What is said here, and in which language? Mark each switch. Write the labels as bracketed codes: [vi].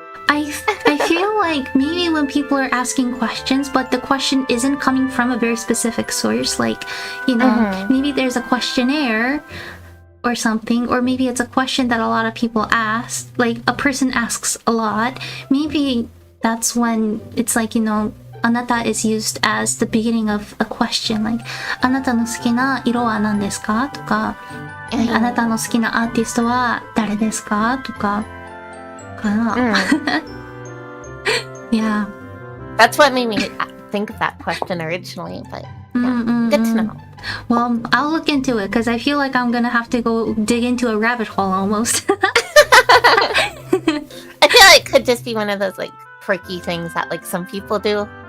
[en] I feel like maybe when people are asking questions, but the question isn't coming from a very specific source, like, maybe there's a questionnaire or something, or maybe it's a question that a lot of people ask, like a person asks a lot. Maybe that's when it's like, あなた is used as the beginning of a question, like [ja] あなたの好きな色は何ですかとか、あなたの好きなアーティストは誰ですかとかかな。 [en] Yeah. That's what made me think of that question originally, but good to know. Well, I'll look into it because I feel like I'm gonna have to go dig into a rabbit hole almost. I feel like it could just be one of those like quirky things that like some people do.